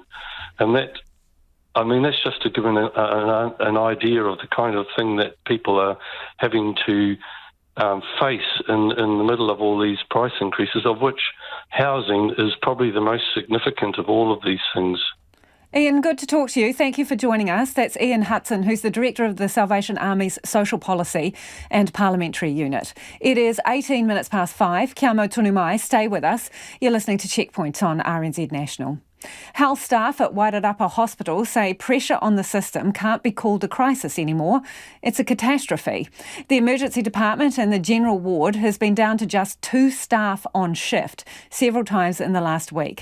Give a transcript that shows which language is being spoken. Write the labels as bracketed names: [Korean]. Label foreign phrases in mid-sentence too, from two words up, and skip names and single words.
[English] And that's just to give an idea of the kind of thing that people are having to face in the middle of all these price increases, of which housing is probably the most significant of all of these things. Ian, good to talk to you. Thank you for joining us. That's Ian Hutson, who's the Director of the Salvation Army's Social Policy and Parliamentary Unit. It is 18 minutes past 5. [Māori] Kia mau tonu mai. [English] Stay with us. You're listening to Checkpoint on RNZ National. Health staff at Wairarapa Hospital say pressure on the system can't be called a crisis anymore. It's a catastrophe. The emergency department and the general ward has been down to just 2 staff on shift several times in the last week.